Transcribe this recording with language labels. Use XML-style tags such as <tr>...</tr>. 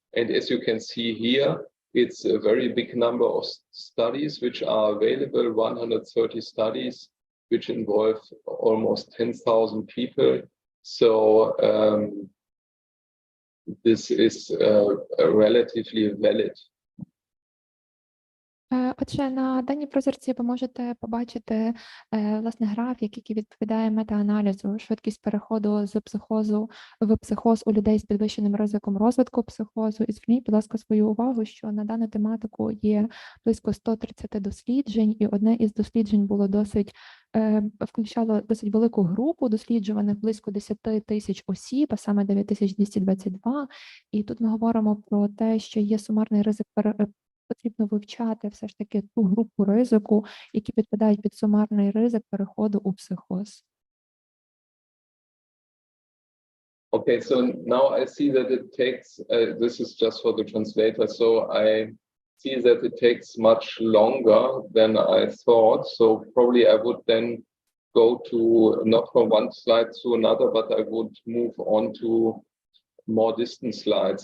<en>And as you can see here, it's a very big number of studies which are available, 130 studies, which involve almost 10,000 people. So this is relatively valid.</en> <uk>Отже, на даній прозорці ви можете побачити власне графік, який відповідає метааналізу, швидкість переходу з психозу в психоз у людей з підвищеним ризиком розвитку психозу. І зверніть, будь ласка, свою увагу, що на дану тематику є близько 130 досліджень, і одне із досліджень було включало досить велику групу досліджуваних, близько 10 тисяч осіб, а саме 9222. І тут ми говоримо про те, що є сумарний ризик потрібно вивчати все ж таки ту групу ризику, які підпадають під сумарний ризик переходу у психоз.</uk> <en>Okay, so now I see that it takes, this is just for the translator, so I see that it takes much longer than I thought, so probably I would then go to, not from one slide to another, but I would move on to more distant slides.</en>